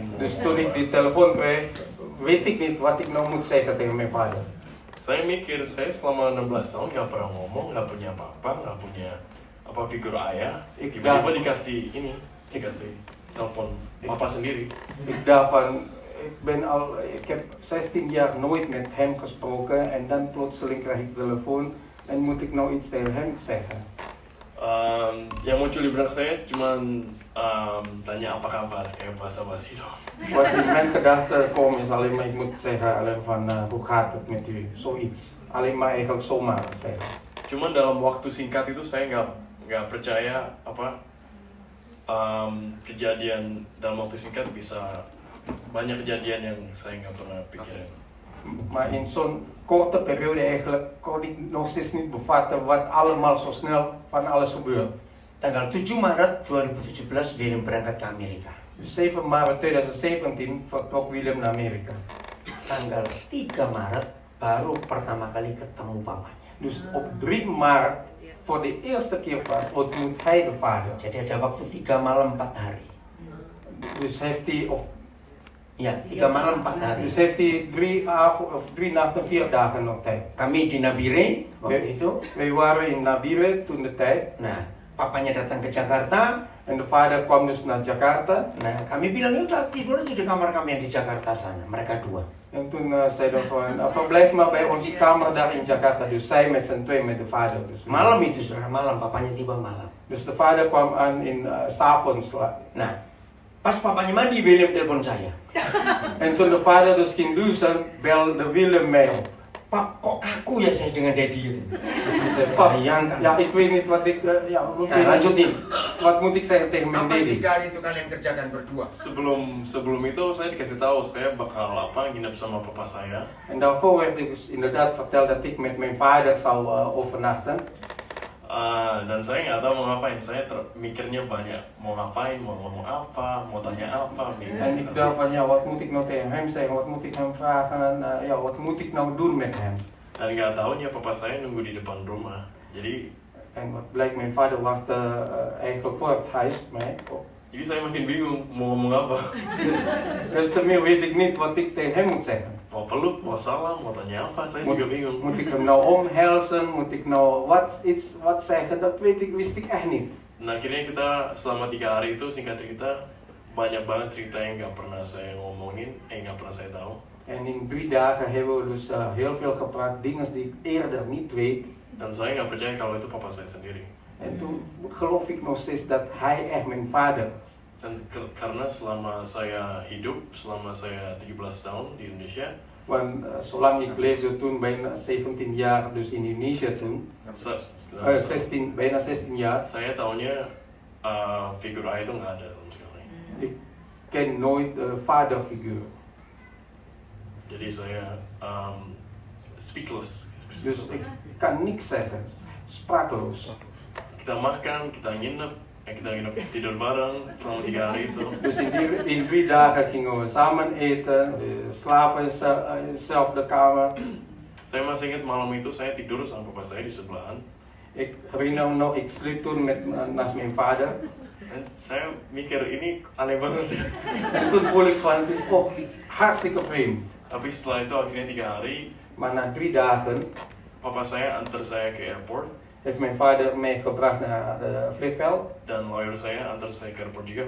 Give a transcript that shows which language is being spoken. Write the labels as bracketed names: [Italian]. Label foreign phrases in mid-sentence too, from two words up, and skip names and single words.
[Dutch] Dus toen ik die telefoon kreeg, weet ik niet wat ik nou moet zeggen tegen mijn vader. [Indonesian] Saya mikir, saya selama 16 tahun nggak pernah ngomong, nggak punya apa-apa, nggak punya figur ayah. Tiba-tiba dikasih telepon papa sendiri. [Dutch] Ik dacht van, ik heb 16 jaar nooit met hem gesproken en dan plotseling krijg ik telefoon en moet ik nou iets tegen hem zeggen. [Indonesian] Yang muncul di benak saya cuman tanya apa kabar, kayak basa-basi dong. [Dutch] Wat in mijn gedachten komt is alleen maar, ik moet zeggen alleen van hoe gaat het met u, zoiets. Alleen maar eigenlijk zomaar zeggen. [Indonesian] Cuman dalam waktu singkat itu saya nggak percaya kejadian dalam waktu singkat bisa banyak kejadian yang saya nggak pernah pikirin. [Dutch] Maar in zo'n korte periode eigenlijk kon ik nog steeds niet bevatten wat allemaal zo snel van alles gebeurt. [Indonesian] Tanggal 7 Maret 2017 William berangkat ke Amerika. [Dutch] Dus 7 maart 2017 vertrok William naar Amerika. [Indonesian] Tanggal 3 Maret baru pertama kali ketemu papanya. [Dutch] Dus op 3 maart voor de eerste keer pas ontmoet hij de vader. [Indonesian] Jadi ada waktu 3 malam 4 hari. [Dutch] Dus heeft hij, [Indonesian] Ya, 3 malam 4 hari. [Dutch] dus heeft hij 3 nachten 4 dagen nog tijd. [Indonesian] Kami di Nabire waktu itu. [Dutch] Wij waren in Nabire toen de tijd. [Indonesian] Nah, papanya datang ke Jakarta. [Dutch] En de vader kwam dus naar Jakarta. [Indonesian] Nah, kami bilang, ya udah tidur aja di kamar kami yang di Jakarta sana. Mereka dua. [Dutch] En toen zeiden we van, verblijf maar bij onze kamer daar in Jakarta. Dus zij met z'n twee, met de vader. Dus [Indonesian] Malam itu, saudara, malam. Papanya tiba malam. [Dutch] Dus de vader kwam aan in 's avonds. [Indonesian] Nah, pas papanya mandi, William telepon saya. [Dutch] En toen de vader dus ging douchen, belde Willem mij op. [Indonesian] Pak, kok kaku ya saya dengan daddy itu? [Dutch] Hij zei, pap, [Indonesian] Bayangkan. [Dutch] ja, ik weet niet wat ik, [Indonesian] Nah, lanjutin. [Dutch] wat moet ik zeggen tegen mijn [Indonesian] Apa yang [Dutch] daddy? [Indonesian] 3 hari itu kalian kerjakan berdua? Sebelum itu saya dikasih tahu saya bakal nginep sama papa saya. [Dutch] En daarvoor werd ik dus inderdaad verteld dat ik met mijn vader zou overnachten. [Indonesian] Dan saya nggak tahu mau ngapain. Saya mikirnya banyak, mau ngapain, mau ngomong apa, mau tanya apa. [Dutch] En ik dacht van, ja, wat moet ik nou tegen hem zeggen, wat moet ik hem vragen, ja, wat moet ik nou doen met hem? [Indonesian] Dan nggak tahunya papa saya nunggu di depan rumah. Jadi [Dutch] En wat blijkt, mijn vader wachtte eigenlijk voor het huis mij op. [Indonesian] Jadi saya makin bingung mau ngomong apa. [Dutch] Dus daarmee weet ik niet wat ik tegen hem moet zeggen. [Indonesian] Mau peluk, mau salam, mau tanya apa, saya [Dutch] Moet, [Indonesian] juga bingung. [Dutch] moet ik hem nou omhelzen, moet ik nou wat zeggen, dat wist ik echt niet. [Indonesian] Nah akhirnya kita selama 3 hari itu singkat cerita banyak banget cerita yang nggak pernah saya ngomongin, nggak pernah saya tahu. [Dutch] En in 3 dagen hebben we dus heel veel gepraat, dingen die ik eerder niet weet. [Indonesian] Dan saya nggak percaya kalau itu papa saya sendiri. [Dutch] En toen geloof ik nog steeds dat hij echt mijn vader is. [Indonesian] Dan karena selama saya hidup, selama saya 17 tahun di Indonesia, [Dutch] Want zolang ik leefde toen, bijna 17 jaar dus in Indonesia toen, bijna 16 jaar, [Indonesian] saya tahunya figur ayah itu nggak ada sama sekali. [Dutch] ik ken nooit vaderfiguur. [Indonesian] Jadi saya speechless. [Dutch] Dus ik kan niks zeggen, sprakeloos. [Indonesian] Kita makan, kita nginep, kita nginep tidur bareng selama 3 hari itu. [Dutch] Dus in 3 dagen gingen we samen eten, slapen in dezelfde kamer. [Indonesian] Saya masih ingat malam itu saya tidur sama papa saya di sebelahan. [Dutch] Ik herinner me nog, ik sliep toen naast mijn vader. [Indonesian] Saya mikir ini aneh banget ya. [Dutch] En toen voel ik van, het is ook hartstikke vreemd. [Indonesian] Tapi setelah itu akhirnya 3 hari, [Dutch] Maar na 3 dagen [Indonesian] papa saya antar saya ke airport [Dutch] heeft mijn vader mij gebracht naar het vliegveld. [Indonesian] dan lawyer saya antar saya ke airport juga.